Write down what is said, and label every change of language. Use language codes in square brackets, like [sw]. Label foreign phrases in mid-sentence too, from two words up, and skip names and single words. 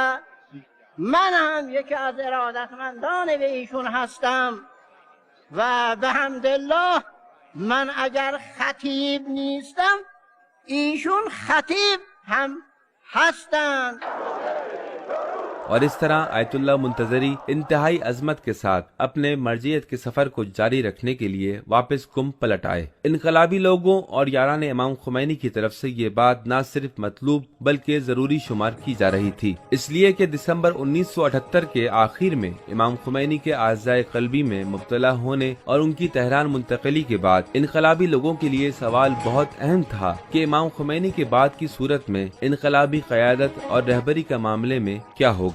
[fa] من هم یکی از ارادتمندان به ایشون هستم و به حمدالله من اگر خطیب نیستم ایشون خطیب هم هستند۔ [ur] اور اس طرح آیت اللہ منتظری انتہائی عظمت کے ساتھ اپنے مرجعیت کے سفر کو جاری رکھنے کے لیے واپس کمب پلٹ آئے۔ انقلابی لوگوں اور یاران امام خمینی کی طرف سے یہ بات نہ صرف مطلوب بلکہ ضروری شمار کی جا رہی تھی، اس لیے کہ دسمبر 1978 کے آخر میں امام خمینی کے اعضائے قلبی میں مبتلا ہونے اور ان کی تہران منتقلی کے بعد انقلابی لوگوں کے لیے سوال بہت اہم تھا کہ امام خمینی کے بعد کی صورت میں انقلابی قیادت اور رہبری کا معاملے میں کیا ہوگا۔